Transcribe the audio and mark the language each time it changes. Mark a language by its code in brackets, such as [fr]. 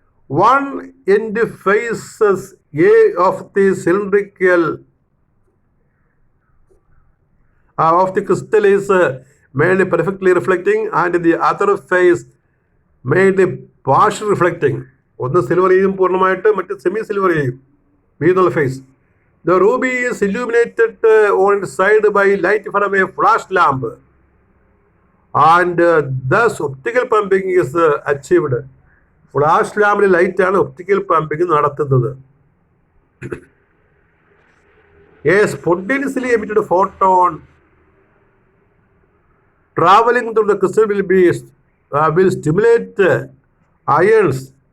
[en] One end faces A of the cylindrical of the crystal is made perfectly reflecting and the other face made partial reflecting. [ml] ഒന്ന് silver ചെയ്യും പൂർണ്ണമായിട്ട്, മറ്റ് semi silver ചെയ്യും. B എന്നുള്ള face. [en] The ruby is illuminated on its side by light from a flash lamp and thus optical pumping is achieved. [ml] Flash ലാമ്പിൽ ലൈറ്റാണ് optical pumping നടത്തുന്നത്. [en] A spontaneously emitted photon traveling through the crystal will stimulate ions